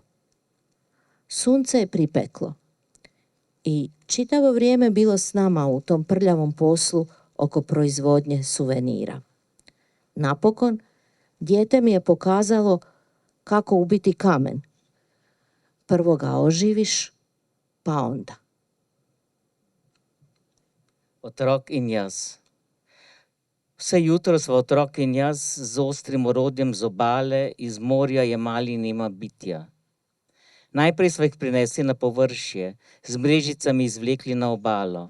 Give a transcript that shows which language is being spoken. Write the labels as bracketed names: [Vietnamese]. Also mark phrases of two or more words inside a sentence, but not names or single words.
[Croatian] Sunce je pripeklo i čitavo vrijeme bilo s nama u tom prljavom poslu oko proizvodnje suvenira. Napokon, dijete mi je pokazalo kako ubiti kamen. Prvo ga oživiš, pa onda. [Slovenian] Otrok in jaz. Vse jutro sva otrok in jaz z ostrim orodjem z obale iz morja jemali nema bitja. Najprej sva jih prinesli na površje, z mrežicami izvlekli na obalo.